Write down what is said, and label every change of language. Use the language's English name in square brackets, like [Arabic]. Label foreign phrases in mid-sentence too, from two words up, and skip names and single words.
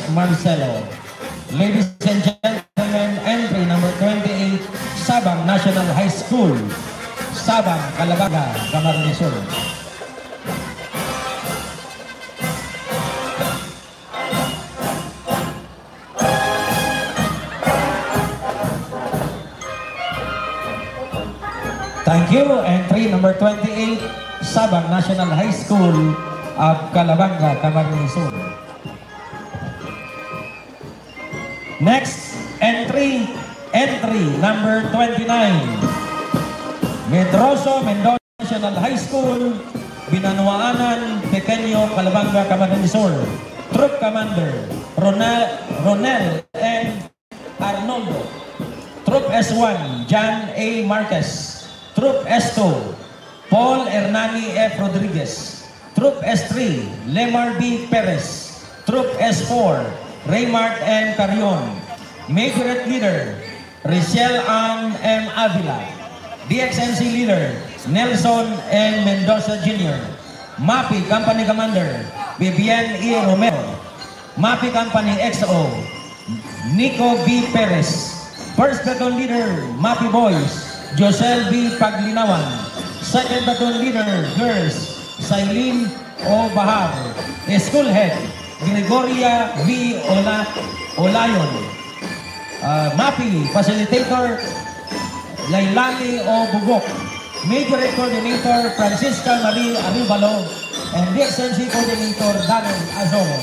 [English] Marcelo. Ladies and gentlemen, entry number 28, Sabang National High School, Sabang, Calabanga, Camarines Sur. Thank you. Entry number 28, Sabang National High School of Calabanga, Camarines Sur. Next entry number 29, Medroso Mendoza National High School, Binanuaanan, Pequeño, Calabanga, Camarines Sur. Troop Commander Ronel and Arnoldo. Troop S1 John A. Marquez. Troop S2 Paul Hernani F. Rodriguez. Troop S3 Lemar B. Perez. Troop S4 Raymart M. Carion. Majorette Leader Richelle Ann M. Avila. DXNC Leader Nelson N. Mendoza Jr. MAPI Company Commander Vivian E. Romero. MAPI Company XO Nico B. Perez. First Platoon Leader MAPI Boys Josel B. Paglinawan. Second Platoon Leader Girls Sailin O. Bahar. School Head Gregoria V. Olayon. MAPI Facilitator Lailani O. Bugok. Major Coordinator Francisca Marie Arivalo and DXNC Coordinator Darren Azoro.